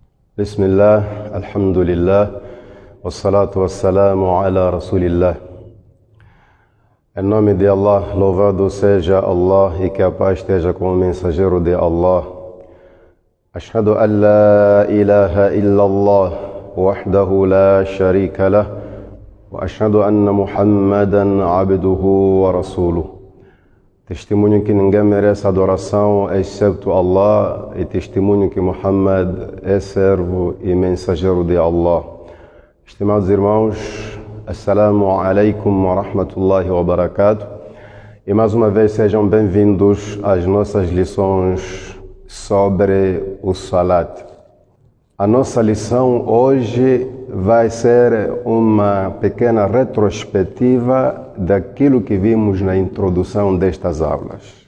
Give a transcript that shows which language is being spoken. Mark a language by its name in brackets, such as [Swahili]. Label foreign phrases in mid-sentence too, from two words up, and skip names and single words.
[Arabic] بسم الله، الحمد لله، والصلاة والسلام على رسول الله. [Portuguese] Em nome de Allah, louvado seja Allah e que a paz esteja com o mensageiro de Allah. [Arabic] أشهد أن لا إله إلا الله، وحده لا شريك له، وأشهد أن محمدا عبده ورسوله. [Portuguese] Testemunho que ninguém merece adoração excepto Allah e testemunho que Muhammad é servo e mensageiro de Allah. Estimados irmãos, [Arabic] السلام عليكم ورحمة الله وبركاته. [Portuguese] E mais uma vez sejam bem-vindos às nossas lições sobre o Salat. A nossa lição hoje vai ser uma pequena retrospectiva daquilo que vimos na introdução destas aulas.